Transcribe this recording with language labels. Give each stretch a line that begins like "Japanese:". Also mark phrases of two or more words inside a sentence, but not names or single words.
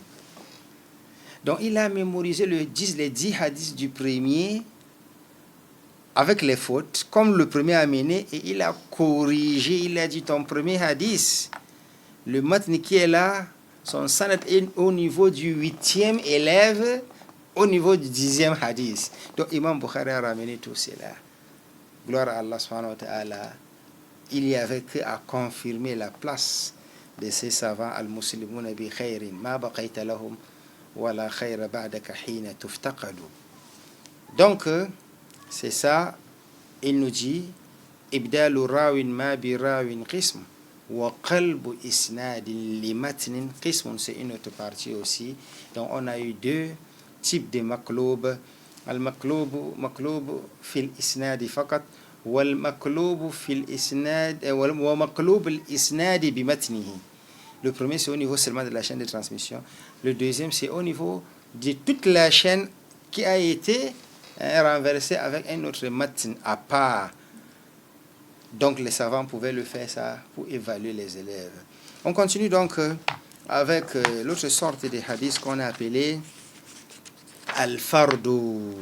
French: Donc il a mémorisé les 10 hadiths du premier avec les fautes, comme le premier a amené, et il a corrigé, il a dit ton premier hadith, le matn qui est là, son sanad est au niveau du 8e élève, au niveau du 10e hadith. Donc Imam Bukhari a ramené tout cela. Gloire à Allah
Arabic: سبحانه وتعالى.
French: Il y avait qu'à confirmer la place de ces savants
Arabic: المسلمون بخير ما بقيت لهم ولا خير بعدك حين تفتقد.
French: Donc c'est ça, il nous dit
Arabic: إبدال راو ما براو قسم وقلب إسناد لمتن قسم.
French: C'est une autre partie aussi. Donc on a eu 2 types de maqloub.
Arabic: المقلوب في الإسناد فقط والمقلوب في الإسناد ومقلوب الإسناد بمتنه.
French: Le premier c'est au niveau seulement de la chaîne de transmission. Le deuxième c'est au niveau de toute la chaîne qui a été renversée avec un autre matn à part. Donc les savants pouvaient le faire ça pour évaluer les élèves. On continue donc avec l'autre sorte de hadith qu'on a appelé Al-Fardu.